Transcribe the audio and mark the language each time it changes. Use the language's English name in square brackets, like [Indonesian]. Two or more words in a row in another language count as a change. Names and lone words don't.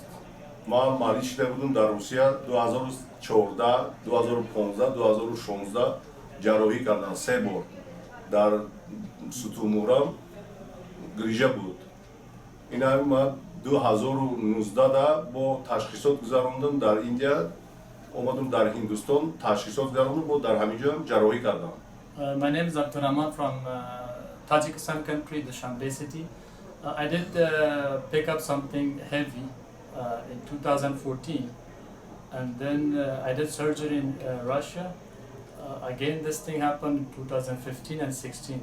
[Tajik] Ман маъриф шуда будам дар Русия 2014, 2015, 2016 ҷарроҳӣ кардам 3 бор. Дар сутумурам грижа буд. Ина ман 2019 бо ташхисот гузарондам дар Индия, омадам дар Ҳиндустон, ташхисот гузарондам, бо дар ҳамин ҷо ҳам ҷарроҳӣ кардам. [English] My name is Abdurrahman from Tajikistan country, the Shanbay city. I did pick up something heavy in 2014, and then I did surgery in Russia. Again, this thing happened in 2015 and 16.